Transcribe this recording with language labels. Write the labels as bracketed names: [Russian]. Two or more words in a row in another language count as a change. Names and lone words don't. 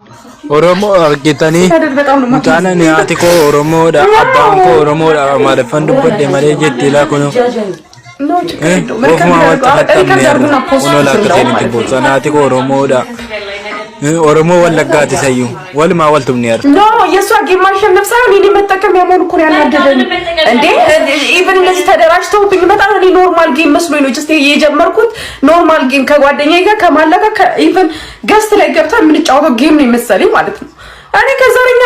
[Oromo] Oromoo argitanii mutaana ni ati koo Oromoodha abbaan koo Oromoodha maaliifan dubbadde malee jetti laa kunoo ofuma wanta hattamneerra kunoo lakkatee nuti boosana ati koo Oromoodha Oromoo wallaggaati sayyuu walumaa waltumneerra. [Amharic] No የሷ ጌም ማሸነፍ ሳይሆን እኔ መጠቀም ያመኑ እኮ ያናደደኝ እንዴ ኢቭን እንደዚህ ተደራጅተውብኝ በጣም እኔ [English] normal game [Amharic] መስሎኝ ነው ጀስት የጀመርኩት [English] normal game [Amharic] ከጓደኛዬ ጋር ከማለካ ኢቭን ገስት ላይ ገብተን የምንጫወተው ጌም ነው መሰለኝ ማለት ነው። እኔ ከዘረኛ